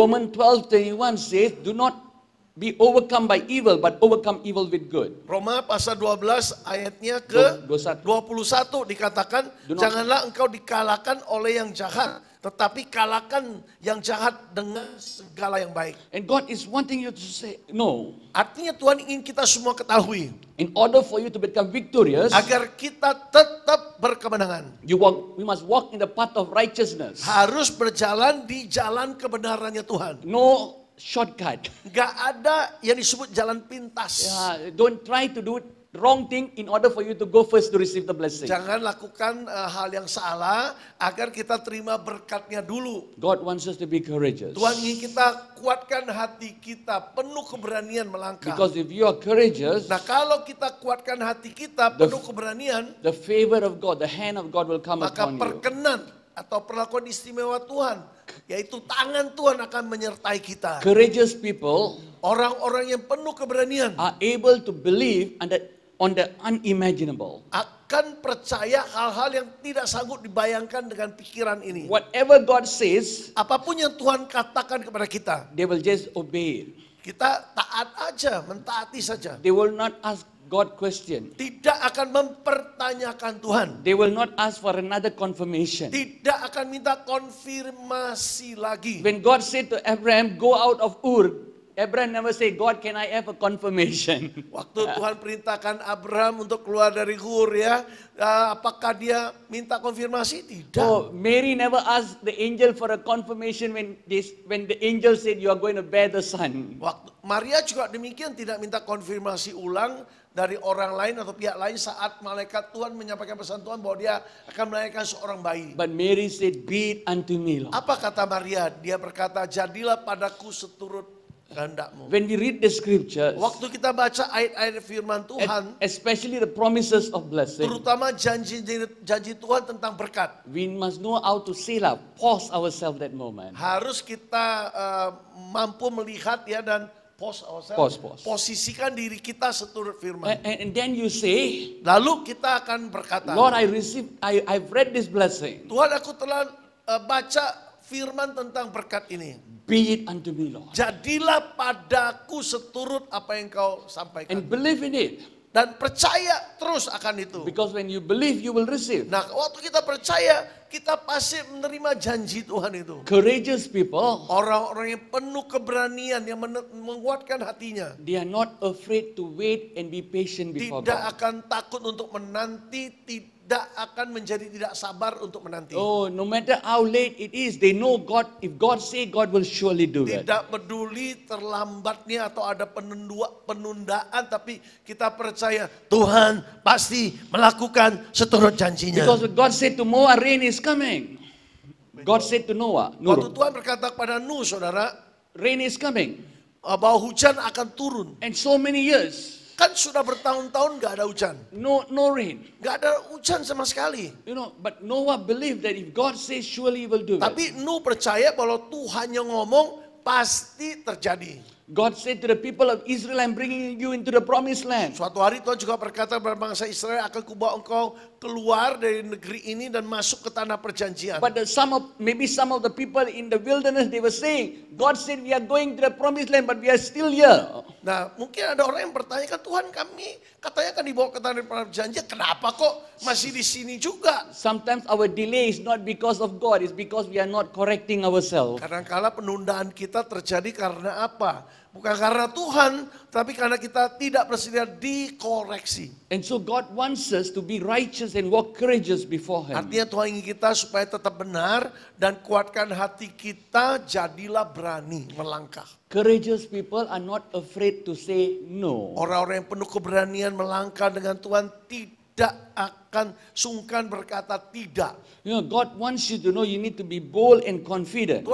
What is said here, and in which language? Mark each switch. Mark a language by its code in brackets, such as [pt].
[en] Romans 12:31 says, do not be overcome by evil, but overcome evil with good. [id] Roma pasal 12 ayatnya ke 21. 21 dikatakan, [en] Do not- [id] janganlah engkau dikalahkan oleh yang jahat, tetapi kalahkan yang jahat dengan segala yang baik. [en] And God is wanting you to say, no. [id] Artinya Tuhan ingin kita semua ketahui, [en] In order for you to become victorious, [id] agar kita tetap berkemenangan. [en] we must walk in the path of righteousness. [id] Harus berjalan di jalan kebenarannya Tuhan. [en] No shortcut. [id] Gak ada yang disebut jalan pintas. [en] Don't try to do wrong thing in order for you to go first to receive the blessing. [id] Jangan lakukan hal yang salah agar kita terima berkatnya dulu. [en] God wants us to be courageous. [id] Tuhan ingin kita kuatkan hati kita, penuh keberanian melangkah. [en] Because if you are courageous, [id] Nah, kalau kita kuatkan hati kita, penuh keberanian, [en] the favor of God, the hand of God will come [id] maka [en] upon you. [id] perkenan atau perlakuan istimewa Tuhan, yaitu tangan Tuhan akan menyertai kita. [en] Courageous people [id] Orang-orang yang penuh keberanian [en] are able to believe on the unimaginable. [id] akan percaya hal-hal yang tidak sanggup dibayangkan dengan pikiran ini. [en] Whatever God says, [id] Apapun yang Tuhan katakan kepada kita, [en] they will just obey it. [id] kita taat aja, mentaati saja. [en] They will not ask God question. [id] Tidak akan mempertanyakan Tuhan. [en] They will not ask for another confirmation. [id] Tidak akan minta konfirmasi lagi. [en] When God said to Abraham, go out of Ur, Abraham never say, God, can I have a confirmation? [id] Waktu Tuhan perintahkan Abraham untuk keluar dari Hur ya, apakah dia minta konfirmasi? Tidak. [en] Oh, Mary never asked the angel for a confirmation when the angel said you are going to bear the son. [id] Waktu Maria juga demikian, tidak minta konfirmasi ulang dari orang lain atau pihak lain saat malaikat Tuhan menyampaikan pesan Tuhan bahwa dia akan melahirkan seorang bayi. [en] But Mary said, be it unto me, Lord. [id] Apa kata Maria? Dia berkata, jadilah padaku seturut kehendakmu. [en] When we read the scriptures, [id] Waktu kita baca ayat-ayat firman Tuhan, [en] especially the promises of blessing, [id] terutama janji Tuhan tentang berkat, [en] we must know how to Selah, pause ourselves that moment. [id] harus kita mampu melihat ya dan [en] Pause. [id] posisikan diri kita seturut firman. [en] And then you say, [id] Lalu kita akan berkata, [en] Lord, I've read this blessing. [id] Tuhan, aku telah baca firman tentang berkat ini. [en] Be it unto me, Lord. [id] Jadilah padaku seturut apa yang kau sampaikan. [en] And believe in it. [id] Dan percaya terus akan itu. [en] Because when you believe, you will receive. [id] Nah, waktu kita percaya, kita pasti menerima janji Tuhan itu. [en] Courageous people, [id] Orang-orang yang penuh keberanian, yang menguatkan hatinya. [en] they are not afraid to wait and be patient before [id] Tidak [en] God. [id] akan takut untuk menanti, tidak akan menjadi tidak sabar untuk menanti. [en] Oh, no matter how late it is, they know God, if God say, God will surely do it. [id] Tidak peduli terlambatnya atau ada penundaan, tapi kita percaya Tuhan pasti melakukan seturut janjinya. [en] Because God said to Noah, rain is coming. God said to Noah, [id] Waktu Nur, Tuhan berkata kepada Nuh, saudara, [en] rain is coming. [id] bahwa hujan akan turun. [en] And so many years, [id] Kan sudah bertahun-tahun nggak ada hujan. [en] no rain. [id] Nggak ada hujan sama sekali. [en] You know, but Noah believed that if God says, surely he will do it. [id] Tapi Nuh percaya bahwa Tuhan yang ngomong pasti terjadi. [en] God said to the people of Israel, I'm bringing you into the promised land. [id] Suatu hari Tuhan juga berkata kepada bangsa Israel, akan kubawa engkau keluar dari negeri ini dan masuk ke tanah perjanjian. [en] But maybe some of the people in the wilderness, they were saying, God said we are going to the promised land, but we are still here. [id] Nah, mungkin ada orang yang bertanya, Tuhan, kami katanya kan dibawa ke tanah perjanjian, kenapa kok masih di sini juga? [en] Sometimes our delay is not because of God, it's because we are not correcting ourselves. [id] Kadang-kala penundaan kita terjadi karena apa? Bukan karena Tuhan, tapi karena kita tidak bersedia dikoreksi. [en] And so God wants us to be righteous and walk courageous before Him. [id] Artinya Tuhan ingin kita supaya tetap benar dan kuatkan hati kita, jadilah berani melangkah. [en] Courageous people are not afraid to say no. [id] Orang-orang yang penuh keberanian melangkah dengan Tuhan tidak akan sungkan berkata tidak. [en] You know, God wants you to know you need to be bold and confident.